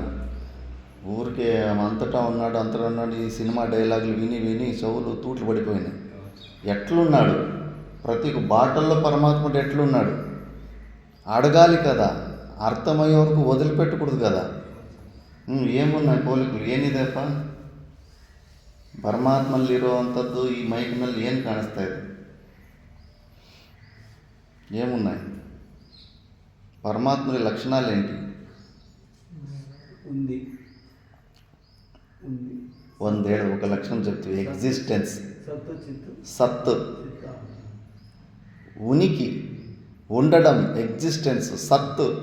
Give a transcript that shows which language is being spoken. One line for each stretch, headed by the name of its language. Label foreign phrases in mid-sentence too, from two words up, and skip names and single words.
Telugu: ఊరికే అంతటా ఉన్నాడు ఈ సినిమా డైలాగులు విని విని చెవులు తూట్లు పడిపోయినాయి. ఎట్లున్నాడు? ప్రతి బాటల్లో పరమాత్ముడు ఎట్లున్నాడు అడగాలి కదా, అర్థమయ్యే వరకు వదిలిపెట్టకూడదు కదా. ఏమున్నాయి పోలికలు?
Kannada: ఏనిదేప ಪರಮಾತ್ಮಲ್ಲಿ ಇರುವಂಥದ್ದು ಈ ಮೈಕ್ನಲ್ಲಿ ಏನು ಕಾಣಿಸ್ತಾ ಇದೆ?
Telugu: ఏమున్నాయి? పరమాత్మని లక్షణాలు ఏంటి? ఉంది ಒಂದೇಳು ఒక లక్షణం చెప్తుంది. ఎగ్జిస్టెన్స్, సత్, ఉనికి, ఉండడం, ఎగ్జిస్టెన్స్, సత్.